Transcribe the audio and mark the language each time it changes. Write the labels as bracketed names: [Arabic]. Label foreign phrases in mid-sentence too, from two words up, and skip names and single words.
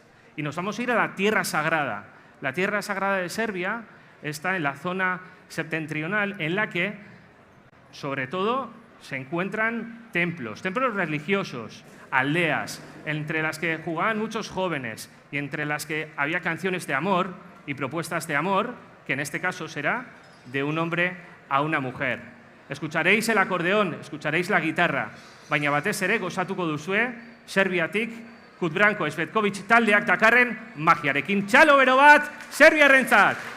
[Spanish] Y nos vamos a ir a la Tierra Sagrada. La Tierra Sagrada de Serbia está en la zona septentrional en la que, sobre todo, se encuentran templos religiosos, aldeas, entre las que jugaban muchos jóvenes y entre las que había canciones de amor y propuestas de amor, que en este caso será de un hombre a una mujer. Escucharéis el acordeón, escucharéis la guitarra, [Basque] baina batez ere gozatuko duzue Serbiatik Kutbranko Svetkovic taldeak dakarren magiarekin. Txalo bero bat, Serbiarrentzat!